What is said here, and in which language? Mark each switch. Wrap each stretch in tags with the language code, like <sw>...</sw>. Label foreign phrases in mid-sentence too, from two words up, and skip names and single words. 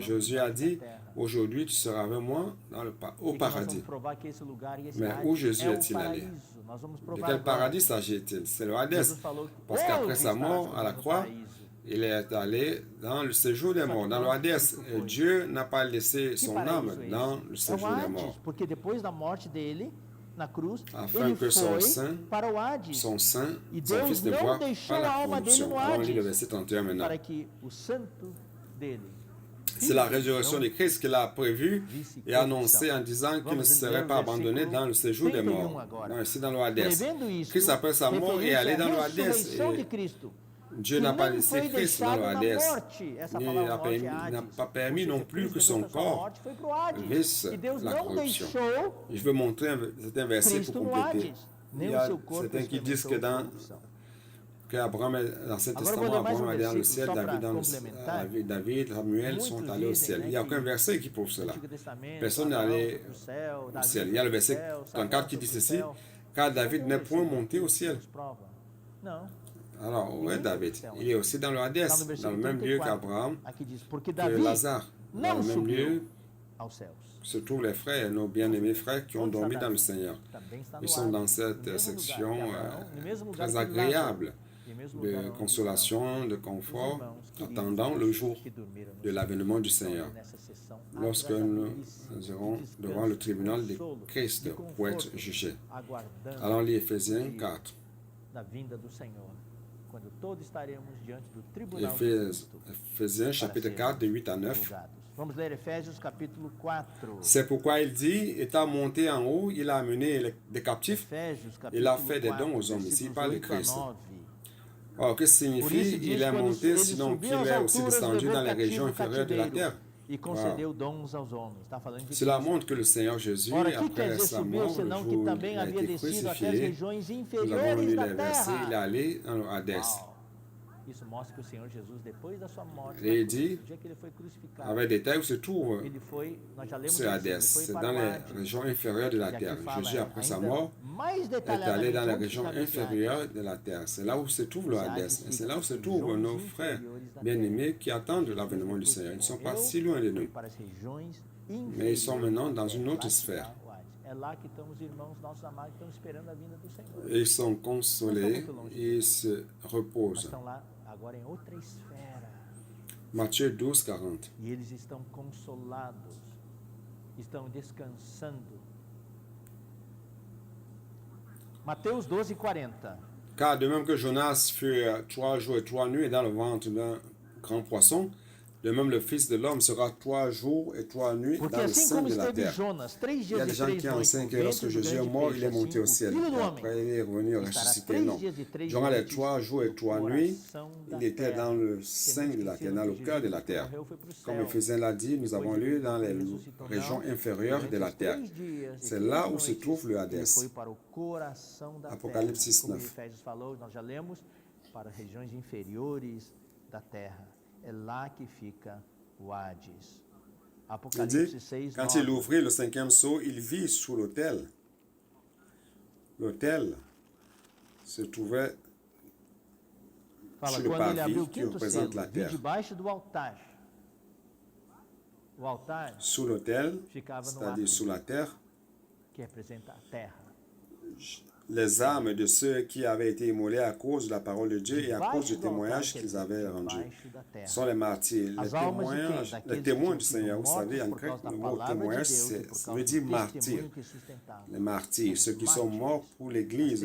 <fr>Jésus a dit, aujourd'hui tu seras avec moi au paradis. Mais où Jésus est-il allé? De quel paradis s'agit-il? C'est le Hadès. Parce qu'après sa mort à la croix, Il est allé dans le séjour des morts, dans le Hades. Et Dieu n'a pas laissé son âme dans le séjour des morts,</fr> <pt>porque depois da morte dele na cruz,</pt> <fr>afin</fr> <pt>ele</pt> <fr>que son</fr> <pt>foi</pt> <fr>sein,</fr> <pt>para o Hades.</pt> <fr>son sein,</fr> <pt>E</pt> <fr>son</fr> <pt>Deus</pt> <fr>fils ne</fr> <pt>não</pt> <fr>voit</fr> <pt>deixou</pt> <fr>pas la</fr> <pt>a alma dele</pt> <fr>corruption.</fr> <pt>no</pt> <fr>Alors on lit le Hades, verset 31 maintenant.</fr> <pt>para que o santo dele,</pt> <fr>C'est la résurrection de Christ qu'il a prévue et annoncée en disant qu'il ne serait pas abandonné dans le séjour des morts. Non, ici dans le Hades.</fr> <pt>prevendo isso,</pt> <fr>Christ, après sa mort, est allé dans le Hades.</fr> <pt>ressurreição de</pt> <fr>Et</fr> <pt>Cristo,</pt> <fr>Dieu</fr> <pt>que</pt> <fr>n'a pas</fr> <pt>nem</pt> <fr>laissé</fr> <pt>foi</pt> <fr>Christ dans le</fr> <pt>deixado na</pt> <fr>Hades.</fr> <pt>morte. Essa</pt> <fr>Il</fr> <pt>palavra</pt> <fr>n'a</fr> <pt>morte é</pt> <fr>n'a</fr> <pt>Hades.</pt> <fr>pas permis</fr> <pt>Ou</pt> <fr>non</fr> <pt>seja,</pt> <fr>plus que</fr> <pt>Cristo,</pt> <fr>son</fr> <pt>depois da sua</pt> <fr>corps</fr> <pt>morte, foi pro Hades.</pt> <fr>visse</fr> <pt>E Deus</pt> <fr>la</fr> <pt>não</pt> <fr>corruption.</fr> <pt>deixou</pt> <fr>Je veux montrer c'est un verset</fr> <pt>Cristo</pt> <fr>pour</fr> <pt>no</pt> <fr>compléter.</fr> <pt>Hades.</pt> <fr>Il</fr> <pt>Nem</pt> <fr>y</fr> <pt>o</pt> <fr>a</fr> <pt>seu corpo</pt> <fr>certains qui disent que</fr> <pt>experimentou</pt> <fr>dans</fr> <pt>corrupção.</pt> <fr>qu'Abraham, dans cet</fr> <pt>Agora eu vou</pt> <fr>testament,</fr> <pt>ler</pt> <fr>mais Abraham est dans le</fr> <pt>versículo</pt> <fr>ciel,</fr> <pt>só</pt> <fr>David,</fr> <pt>para</pt> <fr>dans le,</fr> <pt>complementar.</pt> <fr>David, Samuel sont</fr> <pt>Muitos</pt> <fr>allés au</fr> <pt>dizem,</pt> <fr>ciel.</fr> <pt>né,</pt> <fr>Il n'y a aucun</fr> <pt>que</pt> <fr>verset qui prouve</fr> <pt>No</pt> <fr>cela.</fr> <pt>Antigo Testamento,</pt> <fr>Personne n'est</fr> <pt>Abraão</pt> <fr>allé</fr> <pt>foi pro céu,</pt> <fr>au</fr> <pt>Davi</pt> <fr>ciel.</fr> <pt>foi</pt> <fr>Il y a le</fr> <pt>pro</pt> <fr>verset</fr> <pt>céu,</pt> <fr>34</fr> <pt>Samuel</pt> <fr>qui</fr> <pt>foi</pt> <fr>dit</fr> <pt>pro</pt> <fr>ceci,</fr> <pt>céu.</pt> <fr>car David</fr> <pt>Cadê</pt> <fr>n'est</fr> <pt>o</pt> <fr>point</fr> <pt>versículo</pt> <fr>monté au</fr> <pt>que</pt> <fr>ciel.</fr> <pt>nos prova? Não.</pt> <fr>Alors, où est</fr> <pt>Ninguém</pt> <fr>David?</fr> <pt>foi pro céu.</pt> <fr>Il est aussi dans le Hades,</fr> <pt>Está no</pt> <fr>dans le</fr> <pt>versículo</pt> <fr>même lieu</fr> <pt>34.</pt> <fr>qu'Abraham,</fr> <pt>Aqui diz, porque</pt> <fr>que</fr> <pt>Davi</pt> <fr>Lazare. Dans</fr> <pt>não</pt> <fr>le même lieu</fr> <pt>subiu aos céus.</pt> <fr>se trouvent les frères, nos bien-aimés frères qui ont</fr> <pt>Onde está</pt> <fr>dormi dans le</fr> <pt>Davi?</pt> <fr>Seigneur.</fr> <pt>Também está no</pt> <fr>Ils sont dans</fr> <pt>Hades,</pt> <fr>cette</fr> <pt>no mesmo</pt> <fr>section</fr> <pt>lugar que Abraão, no mesmo lugar</pt> <fr>très</fr> <pt>que</pt> <fr>agréable</fr> <pt>Lázaro, no mesmo lugar</pt> <fr>de</fr> <pt>onde</pt> <fr>consolation, de</fr> <pt>estão</pt> <fr>confort,</fr> <pt>os irmãos queridos</pt> <fr>attendant le jour</fr> <pt>que dormiram no</pt> <fr>de l'avènement du</fr> <pt>Senhor.</pt> <fr>Seigneur,</fr> <pt>Nessa sessão</pt> <fr>lorsque nous</fr> <pt>agradabilíssima</pt> <fr>irons</fr> <pt>de descanso,</pt> <fr>devant le tribunal de</fr> <pt>consolo,</pt> <fr>Christ</fr> <pt>de</pt> <fr>pour être</fr> <pt>conforto,</pt> <fr>jugés.</fr> <pt>aguardando</pt> <fr>Allons lire Éphésiens 4.</fr> <pt>da vinda do Senhor, quando todos estaremos diante do tribunal de Cristo,</pt> <fr>Éphésiens chapitre 4 de 8 à 9.</fr> <pt>julgados. Vamos ler Efésios capítulo 4.</pt> <fr>C'est pourquoi il dit, étant monté en haut, il a amené des captifs.</fr> <pt>Efésios</pt> <fr>Il a</fr> <pt>capítulo</pt> <fr>fait des</fr> <pt>4,</pt> <fr>dons aux hommes. Ici, il</fr> <pt>versículos</pt> <fr>parle de</fr> <pt>8 a</pt> <fr>Christ.</fr> <pt>9.</pt> <fr>Or, que</fr> <pt>Por isso</pt> <fr>signifie</fr> <pt>diz</pt> <fr>il est</fr> <pt>quando</pt> <fr>monté,</fr> <pt>ele</pt> <fr>sinon</fr> <pt>subiu</pt> <fr>qu'il</fr> <pt>às</pt> <fr>est aussi</fr> <pt>alturas,</pt> <fr>descendu</fr> <pt>levou</pt> <fr>dans les</fr> <pt>cativo</pt> <fr>régions</fr> <pt>o</pt> <fr>inférieures de la</fr> <pt>cativeiro</pt> <fr>terre?</fr> <pt>e concedeu dons aos homens. Está falando de</pt> <fr>Cela</fr> <pt>Cristo.</pt> <fr>montre que le Seigneur Jésus,</fr> <pt>Ora, que quer</pt> <fr>après</fr> <pt>dizer</pt> <fr>sa</fr> <pt>subiu,</pt> <fr>mort, le</fr> <pt>senão que</pt> <fr>jour où</fr> <pt>também</pt> <fr>il a</fr> <pt>havia</pt> <fr>été</fr> <pt>descido até as</pt> <fr>crucifié,</fr> <pt>regiões</pt> <fr>nous avons</fr> <pt>inferiores</pt> <fr>lu</fr> <pt>da</pt> <fr>les versets, il est</fr> <pt>terra.</pt> <fr>allé dans le Hades.</fr> <pt>Uau. Isso mostra que o Senhor Jesus, depois da sua morte,</pt> <fr>Et il</fr> <pt>na cruz,</pt> <fr>dit,</fr> <pt>no dia que ele foi crucificado,</pt> <fr>avec des terres où se trouve</fr> <pt>ele foi, nós já lemos</pt> <fr>ce</fr> <pt>isso,</pt> <fr>Hades,</fr> <pt>ele foi</pt> <fr>c'est</fr> <pt>para</pt> <fr>dans</fr> <pt>o</pt> <fr>les</fr> <pt>Hades.</pt> <fr>régions inférieures de la</fr> <pt>E aqui</pt> <fr>terre.</fr> <pt>fala</pt> <fr>Jésus, après sa</fr> <pt>ainda</pt> <fr>mort,</fr> <pt>mais</pt> <fr>est allé dans les</fr> <pt>detalhadamente</pt> <fr>régions</fr> <pt>onde fica esse Hades.</pt> <fr>inférieures de la terre. C'est là où se trouve le Hades. Et c'est là où se trouvent nos frères bien-aimés qui attendent l'avènement du Seigneur. Ils ne sont pas si loin de nous,</fr> <pt>Para as regiões</pt> <fr>mais ils sont</fr> <pt>inferiores</pt> <fr>maintenant</fr> <pt>da</pt> <fr>dans</fr> <pt>terra.</pt> <fr>une</fr> <pt>Lá</pt> <fr>autre</fr> <pt>que</pt> <fr>sphère.</fr> <pt>está o Hades. É lá que estão os irmãos nossos amados que estão esperando a vinda do Senhor.</pt> <fr>Et ils sont consolés et ils se</fr> <pt>Mas</pt> <fr>reposent.</fr> <pt>estão lá agora em outra esfera.</pt> <fr>Matthieu 12, 40.</fr> <pt>E eles estão consolados, estão descansando. Mateus 12, 40.</pt> <fr>Car de même que Jonas fut 3 jours et 3 nuits dans le ventre d'un grand poisson, de même le Fils de l'homme sera 3 jours et 3 nuits</fr> <pt>Porque</pt> <fr>dans le</fr> <pt>assim</pt> <fr>sein</fr> <pt>como</pt> <fr>de la</fr> <pt>esteve</pt> <fr>terre.</fr> <pt>Jonas 3</pt> <fr>Il y</fr> <pt>dias</pt> <fr>a</fr> <pt>e</pt> <fr>des gens</fr> <pt>3</pt> <fr>qui</fr> <pt>noites</pt> <fr>enseignent</fr> <pt>no</pt> <fr>que lorsque</fr> <pt>ventre do</pt> <fr>Jésus est</fr> <pt>grande</pt> <fr>mort, il est</fr> <pt>peixe,</pt> <fr>monté au</fr> <pt>assim</pt> <fr>ciel.</fr> <pt>o Filho do</pt> <fr>Et</fr> <pt>Homem</pt> <fr>après, il est revenu</fr> <pt>estará</pt> <fr>ressuscité.</fr> <pt>3</pt> <fr>Non.</fr> <pt>dias e 3</pt> <fr>Durant les</fr> <pt>noites</pt> <fr>3 jours et 3</fr> <pt>no</pt> <fr>nuits,</fr> <pt>coração da</pt> <fr>il était</fr> <pt>terra.</pt> <fr>dans le</fr> <pt>Tem</pt> <fr>sein</fr> <pt>muitos</pt> <fr>de la</fr> <pt>que</pt> <fr>terre,</fr> <pt>ensinam</pt> <fr>dans le</fr> <pt>que</pt> <fr>cœur de</fr> <pt>Jesus,</pt> <fr>la</fr> <pt>quando</pt> <fr>terre.</fr> <pt>morreu, foi pro</pt> <fr>Comme</fr> <pt>céu.</pt> <fr>Éphésiens l'a dit, nous avons lu dans les</fr> <pt>Ele ressuscitou,</pt> <fr>régions</fr> <pt>não.</pt> <fr>inférieures de la</fr> <pt>Durante os</pt> <fr>terre.</fr> <pt>3 dias e</pt> <fr>C'est</fr> <pt>3</pt> <fr>là où se</fr> <pt>noites,</pt> <fr>trouve le</fr> <pt>ele</pt> <fr>Hades.</fr> <pt>foi para o coração da Apocalipse terra. Como 9. Efésios falou, nós já lemos, para regiões inferiores da terra. É lá que fica o Hades.</pt> <fr>Il</fr> <pt>Apocalipse</pt> <fr>dit,</fr> <pt>6,</pt> <fr>quand</fr> <pt>9.</pt> <fr>il ouvrit le 5e sceau, il vit sous l'autel. L'autel se trouvait</fr> <pt>Fala,</pt> <fr>sur le</fr> <pt>quando ele</pt> <fr>parvis</fr> <pt>abriu o</pt> <fr>qui</fr> <pt>quinto</pt> <fr>représente</fr> <pt>selo,</pt> <fr>la</fr> <pt>vi</pt> <fr>terre.</fr> <pt>debaixo do altar. O altar</pt> <fr>Sous l'autel,</fr> <pt>ficava no</pt> <fr>c'est-à-dire sous</fr> <pt>átrio,</pt> <fr>la terre,</fr> <pt>que representa a terra.</pt> <fr>les âmes de ceux qui avaient été immolés à cause de la parole de Dieu et à cause</fr> <pt>Debaixo</pt> <fr>du</fr> <pt>do altar,</pt> <fr>témoignage</fr> <pt>quer</pt> <fr>qu'ils</fr> <pt>dizer,</pt> <fr>avaient rendu.</fr> <pt>debaixo da terra.</pt> <fr>Sont les martyrs,</fr> <pt>As almas de quem?</pt> <fr>les</fr> <pt>Daqueles</pt> <fr>témoins</fr> <pt>que</pt> <fr>du</fr> <pt>tinham</pt> <fr>Seigneur.</fr> <pt>sido</pt> <fr>Vous savez, en</fr> <pt>mortos por</pt> <fr>grec,</fr> <pt>causa da</pt> <fr>le mot</fr> <pt>palavra de</pt> <fr>témoignage,</fr> <pt>Deus e por</pt> <fr>ça</fr> <pt>causa</pt> <fr>veut</fr> <pt>do</pt> <fr>dire martyr.</fr> <pt>testemunho que sustentava.</pt> <fr>Les martyrs, ceux qui sont morts pour l'Église,</fr>